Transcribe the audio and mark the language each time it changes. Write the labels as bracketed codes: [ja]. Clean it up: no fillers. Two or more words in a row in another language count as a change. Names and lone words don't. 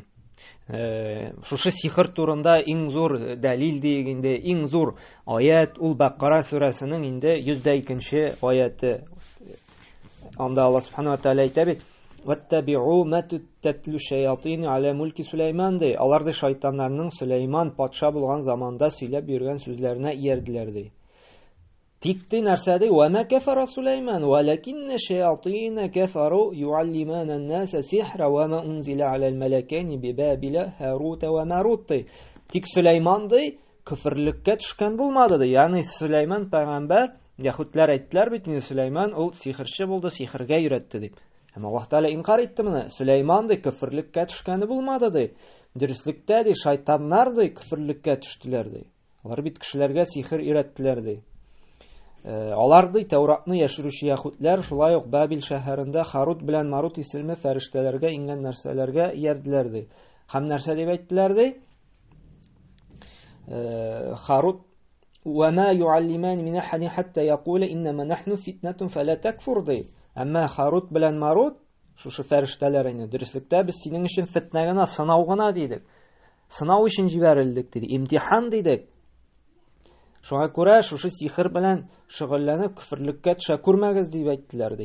[tt] Шушы сихер турында иң зур дәлил дигәндә, иң зур аят ул Бакара сүрәсенең инде 102-нче аяты. [ar] Анда Аллаһ سبحانه وتعالى [tt] әйтә бит: [ar] "واتبعوا ما تتلو الشياطين على ملك سليمان" ди. [tt] Алар да шайтаннарның Сулейман патша булган заманда сөйләп йөргән сүзләренә иярделәр ди. Тик ди нәрсә ди? [ar] "وما كفر سليمان ولكن الشياطين كفروا يعلمون الناس السحر وما أنزل على الملكين ببابل هاروت وماروت". [tt] Тик Сулейман ди күфрлеккә төшкән булмады ди. Ягъни Сулейман пәйгамбәр, яһүдләр әйттеләр бит, Сулейман ул сихерче булды, сихергә өйрәтте дип. Һәм Аллаһ Тәгалә инкар итте моны. Сулейман ди күфрлеккә төшкәне булмады ди. Дөреслектә ди шайтаннар ди күфрлеккә төштеләр ди. Алар бит кешеләргә сихер өйрәттеләр ди. Алар ди Тауратны яшерүче яһүдләр шулай ук Бабил шәһәрендә Харут белән Марут исемле фәрештәләргә ингән нәрсәләргә иярделәр ди. Һәм нәрсә дип әйттеләр ди? [ar] هاروت وما يعلمان من أحد حتى يقولا إنما نحن فتنة فلا تكفر ди. [tt] Әмма Харут белән Марут шушы фәрештәләр инде дөреслектә без синең өчен фитнә гына, сынау гына дидек. Сынау өчен җибәрелдек диде. Имтихан дидек. Шуңа күрә шушы сихер белән шөгыльләнеп күфрлеккә төшә күрмәгез дип әйттеләр ди.